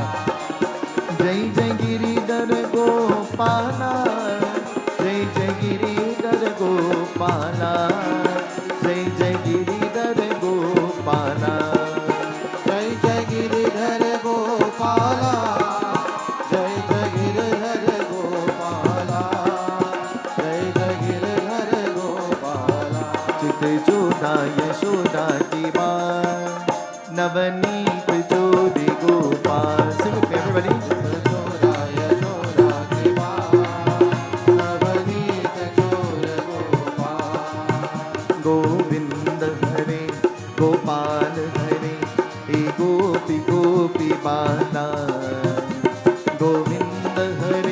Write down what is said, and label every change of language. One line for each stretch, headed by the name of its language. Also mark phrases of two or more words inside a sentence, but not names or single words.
Hindi: जय जय गिरिधर गोपाला, जय जय गिरिधर गोपाला, जय जय गिरिधर गोपाला, जय जय गिरिधर गोपाला, जय जय गिरिधर गोपाला, जय जय गिरिधर गोपाला. चित चोड़ा यशोदा की बान नवनीत चोड़े गोपाल.
English: Sing with me, everybody.
Hindi: गोविंद हरे गोपाल हरे ए गोपी गोपी बाला गोविंद